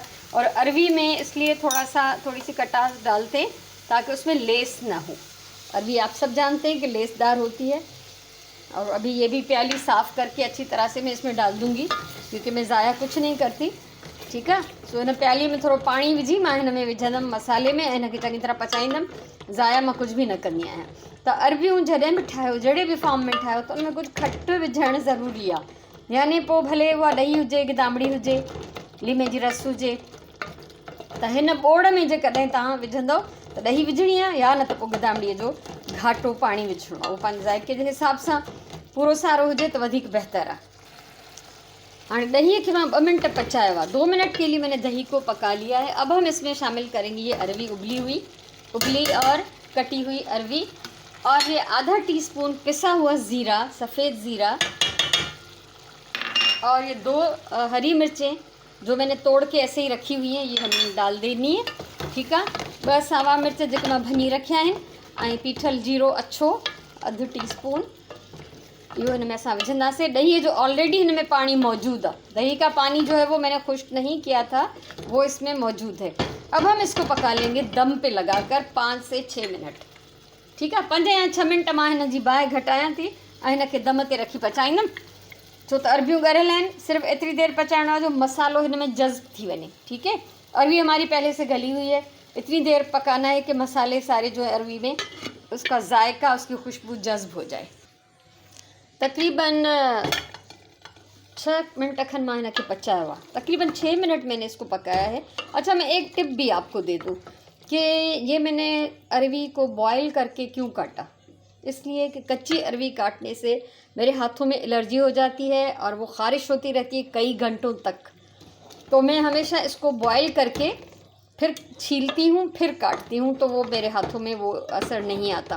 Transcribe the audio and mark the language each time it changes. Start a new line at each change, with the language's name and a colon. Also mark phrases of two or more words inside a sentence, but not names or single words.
Urdu: اور اروی میں اس لیے تھوڑی سی کھٹاس ڈالتے ہیں تاکہ اس میں لیس نہ ہو. اروی آپ سب جانتے ہیں کہ لیس دار ہوتی ہے۔ اور ابھی یہ بھی پیالی صاف کر کے اچھی طرح سے میں اس میں ڈال دوں گی، کیونکہ میں ضائع کچھ نہیں کرتی.
Sindhi: ठीक है, सो इन प्याली में थोड़ो पानी विझी मां हिन में विझंदमि मसाले में, ऐं इनखे चङी तरह पचाईंदमि। ज़ाया मां कुछ भी न कंदी आहियां। त अरबियूं जॾहिं बि ठाहियो, जहिड़े बि फॉर्म में ठाहियो, त उनमें कुछ खटि विझणु ज़रूरी आहे। यानी पोइ भले उहा ॾही हुजे, गिदामड़ी हुजे, लीमे जी रस हुजे, त हिन ॿोड़ में जेकॾहिं तव्हां विझंदव त ॾही विझणी आहे, या न त पोइ गिदामड़ीअ जो घाटो पानी विझणो आहे। उहो पंहिंजे ज़ाइके जे हिसाब सां पूरो सारो हुजे त वधीक बहितर आहे।
Urdu: ہاں، دہی کے میں 2 منٹ پچایا ہوا، 2 منٹ کے لیے میں نے دہی کو پکا لیا ہے. اب ہم اس میں شامل کریں گے یہ اروی ابلی اور کٹی ہوئی اروی، اور یہ آدھا ٹی اسپون پسا ہوا زیرہ، سفید زیرہ، اور یہ 2 ہری مرچیں جو میں نے توڑ کے ایسے ہی رکھی ہوئی ہیں، یہ ہمیں ڈال دینی ہے.
Sindhi: ठीक है, बस सावा मिर्च जेके मां भनी रखिया आहिनि, ऐं पीठल जीरो अच्छो अधु टीस्पून इहो हिन में असां विझंदासीं। ॾही जो ऑलरेडी हिन में पानी मौजूद है,
Urdu: دہی کا پانی جو ہے وہ میں نے خشک نہیں کیا تھا، وہ اس میں موجود ہے. اب ہم اس کو پکا لیں گے دم پہ لگا کر 5 سے 6 منٹ.
Sindhi: ठीक है, 5 या 6 मिनट मां हिन जी बाहि घटायां थी ऐं हिन खे दम ते रखी पचाईंदमि, छो त अरबियूं ॻरियल आहिनि। सिर्फ़ु एतिरी देर पचाइणो आहे जो मसालो हिन में जज़्ब थी वञे।
Urdu: ٹھیک ہے، اروی ہماری پہلے سے گلی ہوئی ہے، اتنی دیر پکانا ہے کہ مسالے سارے جو ہے اروی میں اس کا ذائقہ، اس کی خوشبو جذب ہو جائے.
Sindhi: तकरीबन 6 मिनट खन मां हिन खे पचायो आहे,
Urdu: تقریباً 6 منٹ میں نے اس کو پکایا ہے. اچھا، میں ایک ٹپ بھی آپ کو دے دوں کہ یہ میں نے اروی کو بوائل کر کے کیوں کاٹا، اس لیے کہ کچی اروی کاٹنے سے میرے ہاتھوں میں الرجی ہو جاتی ہے اور وہ خارش ہوتی رہتی ہے کئی گھنٹوں تک. تو میں ہمیشہ اس کو بوائل کر کے پھر چھیلتی ہوں، پھر کاٹتی ہوں، تو وہ میرے ہاتھوں میں وہ اثر نہیں آتا.